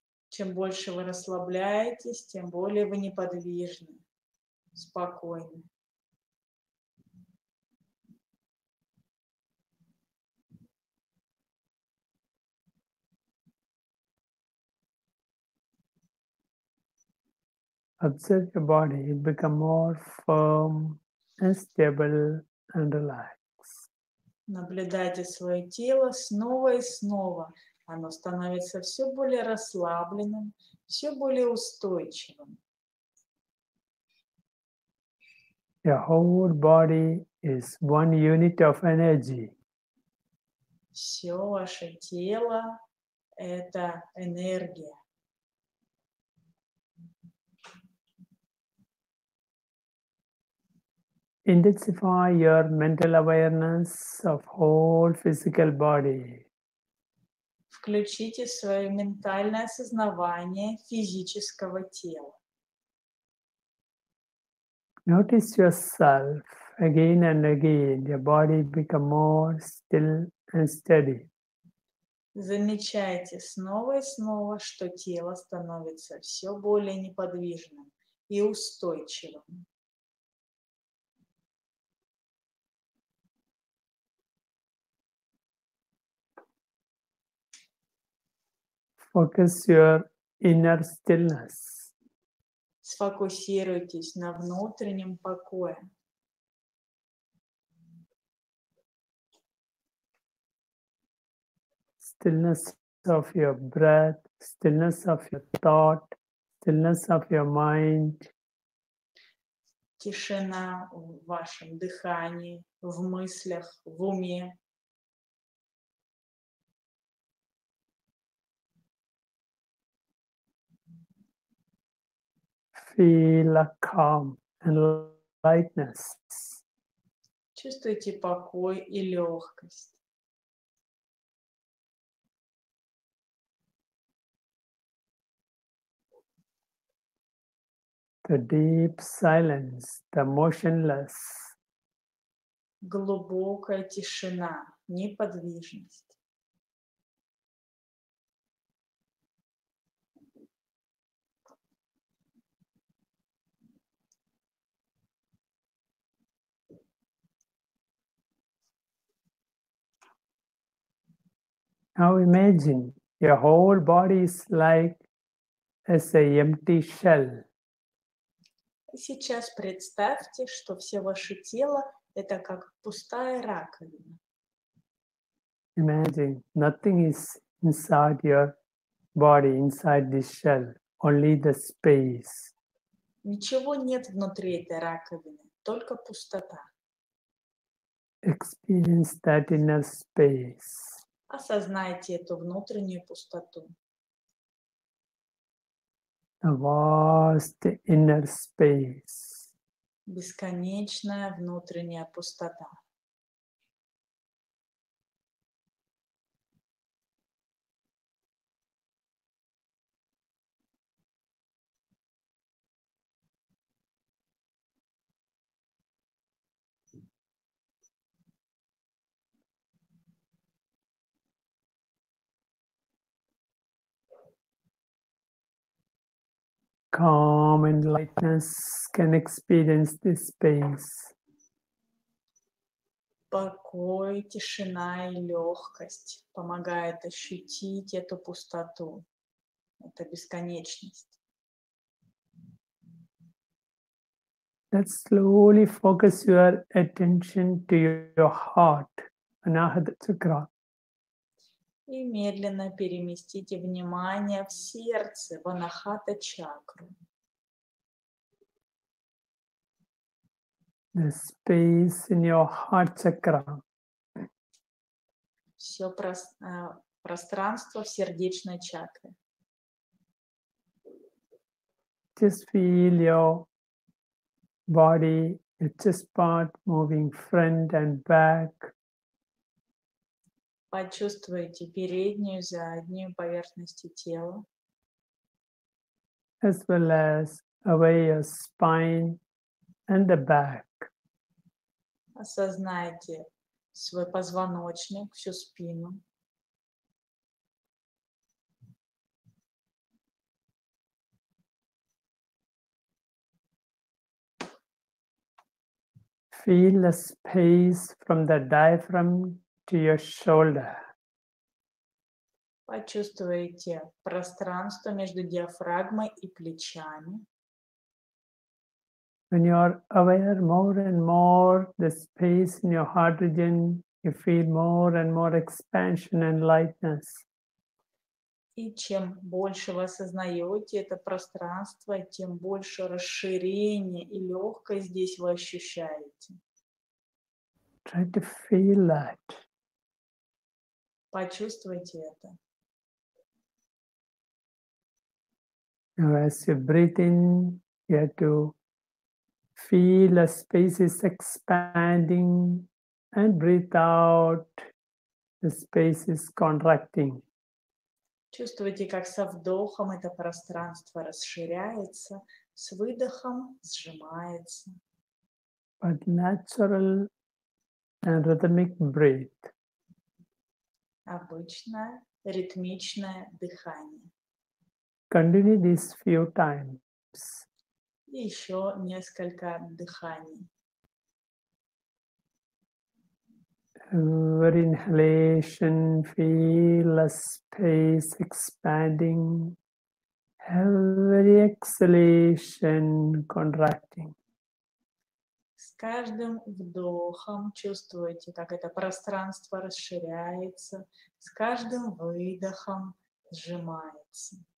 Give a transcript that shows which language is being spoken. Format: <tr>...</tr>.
<ru>Чем больше вы расслабляетесь, тем более вы неподвижны, спокойны.</ru> <en>Observe your body, it becomes more firm and stable and relaxed.</en> <ru>Наблюдайте свое тело снова и снова. Оно становится все более расслабленным, все более устойчивым.</ru> <en>Your whole body is one unit of energy.</en> <ru>Все ваше тело – это энергия.</ru> <en>Intensify your mental awareness of whole physical body.</en> <ru>Включите свое ментальное осознавание физического тела.</ru> <en>Notice yourself again and again, your body become more still and steady.</en> <ru>Замечайте снова и снова, что тело становится все более неподвижным и устойчивым.</ru> <en>Focus your inner stillness.</en> <ru>Сфокусируйтесь на внутреннем покое.</ru> <en>Stillness of your breath, stillness of your thought, stillness of your mind.</en> <ru>Тишина в вашем дыхании, в мыслях, в уме.</ru> <en>Feel a calm and lightness.</en> <ru>Чувствуйте покой и легкость.</ru> <en>The deep silence, the motionless.</en> <ru>Глубокая тишина, неподвижность.</ru> <en>Now imagine your whole body is like as an empty shell.</en> <ru>И сейчас представьте, что все ваше тело – это как пустая раковина.</ru> <en>Imagine nothing is inside your body, inside this shell, only the space.</en> <ru>Ничего нет внутри этой раковины, только пустота.</ru> <en>Experience that inner space.</en> <ru>Осознайте эту внутреннюю пустоту.</ru> <en>A vast inner space.</en> <ru>Бесконечная внутренняя пустота.</ru> <en>Calm and lightness can experience this space.</en> <ru>Покой, тишина и легкость помогают ощутить эту пустоту, эту бесконечность.</ru> <en>Let's slowly focus your attention to your heart, Anahata Chakra.</en> <ru>И медленно переместите внимание в сердце, в анахата-чакру.</ru> <en>The space in your heart chakra.</en> <ru>Все пространство в сердечной чакре.</ru> <en>Just feel your body, your chest part moving front and back.</en> <ru>Почувствуйте переднюю, заднюю поверхности тела.</ru> <en>As well as away your spine and the back.</en> <ru>Осознайте свой позвоночник, всю спину.</ru> <en>Feel the space from the diaphragm to your shoulder.</en> <ru>Почувствуйте пространство между диафрагмой и плечами.</ru> <en>When you are aware more and more the space in your heart region, you feel more and more expansion and lightness.</en> <ru>И чем больше вы осознаете это пространство, тем больше расширения и легкость здесь вы ощущаете.</ru> <en>Try to feel that.</en> <ru>Почувствуйте это.</ru> <en>Now as you breathe in, you have to feel the space is expanding, and breathe out, the space is contracting.</en> <ru>Чувствуйте, как со вдохом это пространство расширяется, с выдохом сжимается.</ru> <en>but natural and rhythmic breath.</en> <ru>Обычное ритмичное дыхание.</ru> <en>Continue this few times.</en> <ru>И еще несколько дыханий.</ru> <en>Every inhalation, feel a space expanding. Every exhalation, contracting.</en> <ru>С каждым вдохом чувствуете, как это пространство расширяется, с каждым выдохом сжимается.</ru>